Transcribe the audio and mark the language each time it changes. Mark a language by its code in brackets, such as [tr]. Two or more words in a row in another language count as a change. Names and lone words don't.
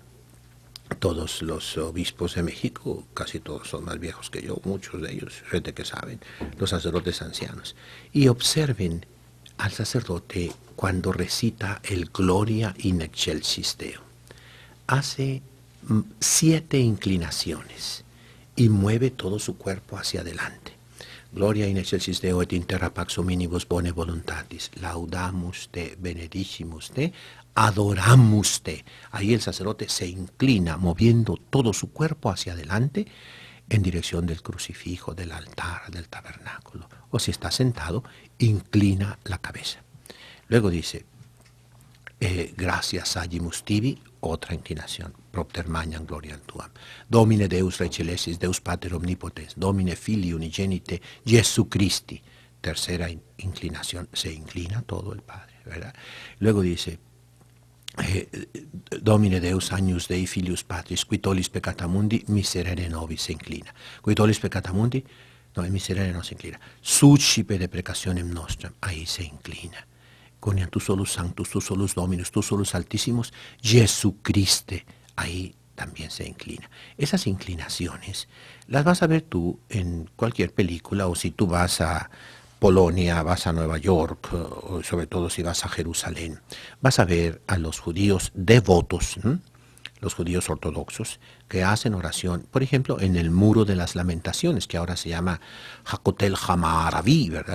[es] Todos los obispos de México, casi todos son más viejos que yo, muchos de ellos, gente que saben, los sacerdotes ancianos, y observen al sacerdote cuando recita el [la] Gloria in excelsis Deo. [es] Hace 7 inclinaciones y mueve todo su cuerpo hacia adelante. [la] Gloria in excelsis Deo et in terra pax hominibus bone voluntatis. Laudamus te, benedicimus te, adoramos te. [es] Ahí el sacerdote se inclina, moviendo todo su cuerpo hacia adelante en dirección del crucifijo, del altar, del tabernáculo. O si está sentado, inclina la cabeza. Luego dice, [la] gracias agimus tibi, [es] otra inclinación. [la] Propter magnam gloriam tuam. Domine Deus Rei Celestis, Deus Pater Omnipotens, Domine Filii Unigenite, Jesu Christi. [es] Tercera inclinación, se inclina todo el Padre, ¿verdad? Luego dice, [la] Domine Deus agnus Dei filius Patris, qui tollis peccata mundi, miserere nobis [es] se inclina. [la] Qui tollis peccata mundi, [es] no, el miserere no se inclina. [la] Suscipe deprecationem nostram, [es] ahí se inclina. [la] Coniam tu solus sanctus, tu solus dominus, tu solus altísimos, Jesucriste, [es] ahí también se inclina. Esas inclinaciones las vas a ver tú en cualquier película, o si tú vas a Polonia, vas a Nueva York, o sobre todo si vas a Jerusalén, vas a ver a los judíos devotos, los judíos ortodoxos, que hacen oración, por ejemplo, en el Muro de las Lamentaciones, que ahora se llama Hakotel Hamaraví, ¿verdad?